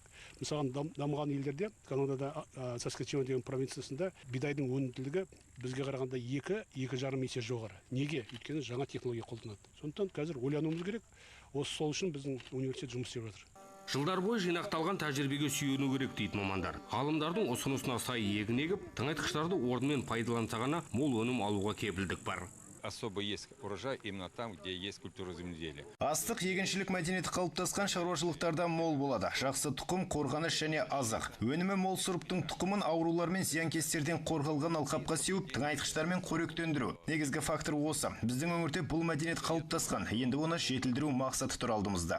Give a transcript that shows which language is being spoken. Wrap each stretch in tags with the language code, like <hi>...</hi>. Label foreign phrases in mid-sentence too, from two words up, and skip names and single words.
<kk>Мысалы, дамыған елдерде, Канадада Саскачеван деген провинциясында бидайдың өнімділігі бізге қарағанда 2-2,5 есе жоғары. Неге? Өйткені жаңа технология қолданады. Сондықтан қазір ойлануымыз керек. Осы сол үшін біздің университет жұмыс істеп жатыр. Жылдар бойы жинақталған тәжірибеге сүйену керек дейді мамандар. Ғалымдардың ұсынысына сай егін егіп, тыңайтқыштарды орнымен пайдаланса ғана мол өнім алуға кепілдік бар.</kk> <ru>Особо есть урожай именно там, где есть культура земледелия.</ru> <kk>Астық егіншілік мәдениеті қалыптасқан шаруашылықтарда мол болады. Жақсы тұқым, қорғаныш және азық. Өнімі мол сұрыптың тұқымын аурулар мен зиянкестерден қорғалған алқапқа сеуіп, тыңайтқыштармен қоректендіру. Негізгі фактор осы. Біздің өңірде бұл мәдениет қалыптасқан. Енді оны жетілдіру мақсаты тұр алдымызда.</kk>